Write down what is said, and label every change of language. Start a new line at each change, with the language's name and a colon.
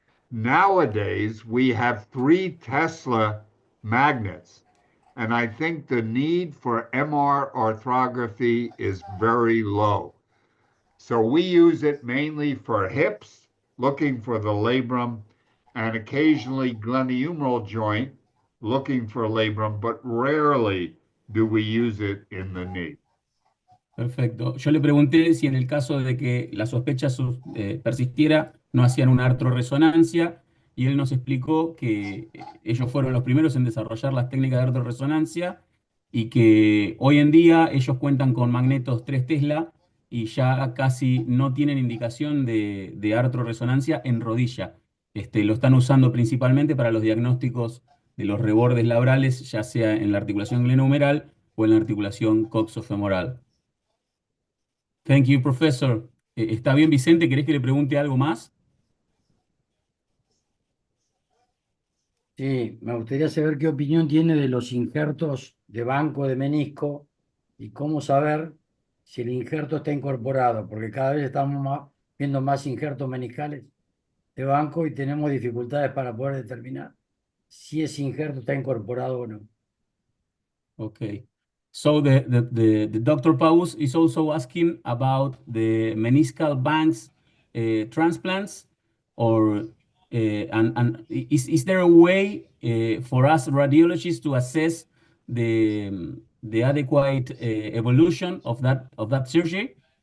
English: Nowadays, we have 3 Tesla magnets, and I think the need for MR arthrography is very low. So we use it mainly for hips, looking for the labrum, and occasionally glenohumeral joint, looking for labrum, but rarely do we use it in the knee.
Spanish: Perfecto. Yo le pregunté si en el caso de que la sospecha persistiera, no hacían una artrorresonancia, y él nos explicó que ellos fueron los primeros en desarrollar las técnicas de artrorresonancia y que hoy en día ellos cuentan con magnetos 3 Tesla y ya casi no tienen indicación de artrorresonancia en rodilla. Lo están usando principalmente para los diagnósticos de los rebordes labrales, ya sea en la articulación glenohumeral o en la articulación coxofemoral.
English: Thank you, professor.
Spanish: ¿Está bien, Vicente? ¿Querés que le pregunte algo más? Sí, me gustaría saber qué opinión tiene de los injertos de banco de menisco y cómo saber si el injerto está incorporado, porque cada vez estamos viendo más injertos meniscales de banco y tenemos dificultades para poder determinar si ese injerto está incorporado o no.
English: Okay. So the Dr. Paus is also asking about the meniscal banks transplants, or and is there a way for us radiologists to assess the adequate evolution of that surgery?